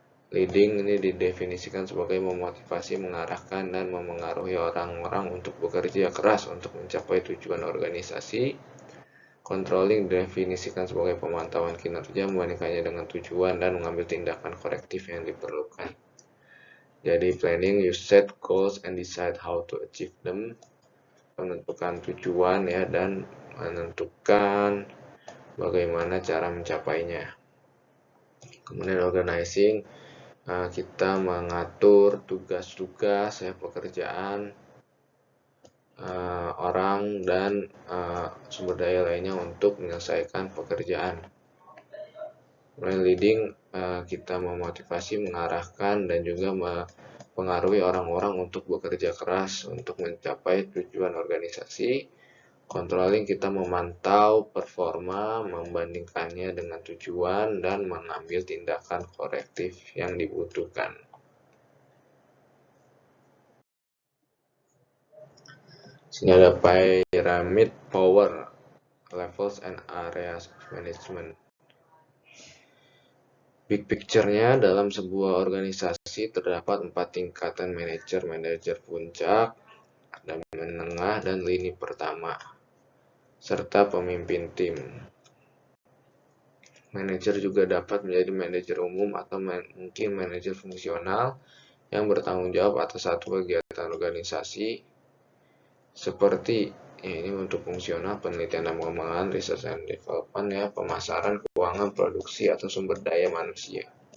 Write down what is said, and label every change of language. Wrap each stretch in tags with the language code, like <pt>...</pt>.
<id>Leading ini didefinisikan sebagai memotivasi, mengarahkan, dan memengaruhi orang-orang untuk bekerja keras untuk mencapai tujuan organisasi. Controlling didefinisikan sebagai pemantauan kinerja, membandingkannya dengan tujuan, dan mengambil tindakan korektif yang diperlukan. Jadi</id> <en>planning, you set goals and decide how to achieve them.</en> <id>Menentukan tujuan ya, dan menentukan bagaimana cara mencapainya. Kemudian organizing, kita mengatur tugas-tugas ya, pekerjaan orang dan sumber daya lainnya untuk menyelesaikan pekerjaan. Kemudian leading, kita memotivasi, mengarahkan, dan juga mempengaruhi orang-orang untuk bekerja keras untuk mencapai tujuan organisasi. Controlling, kita memantau performa, membandingkannya dengan tujuan, dan mengambil tindakan korektif yang dibutuhkan. Sini ada</id> <en>pyramid power, levels and areas of management.</en> <id>Big picture-nya, dalam sebuah organisasi terdapat 4 tingkatan manajer: manajer puncak, ada menengah, dan lini pertama, serta pemimpin tim. Manajer juga dapat menjadi manajer umum atau mungkin manajer fungsional yang bertanggung jawab atas satu kegiatan organisasi seperti ini untuk fungsional, penelitian dan pengembangan, research and development ya, pemasaran, keuangan, produksi, atau sumber daya manusia.</id>